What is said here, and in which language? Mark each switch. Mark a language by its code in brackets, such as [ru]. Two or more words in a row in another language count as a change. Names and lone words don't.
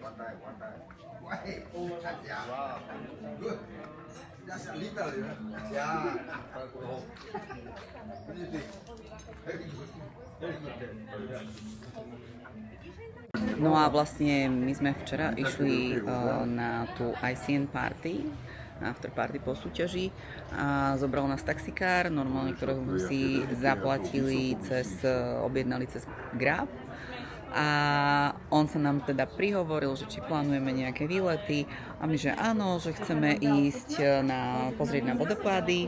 [sk] No a vlastne my sme včera išli na tú ICN party, [en] after party [sk] po súťaži a zobral nás taxikár, normálne, ktorého sme si zaplatili objednali cez Grab. A on sa nám teda prihovoril, že či plánujeme nejaké výlety a my, že áno, že chceme ísť pozrieť na vodopády.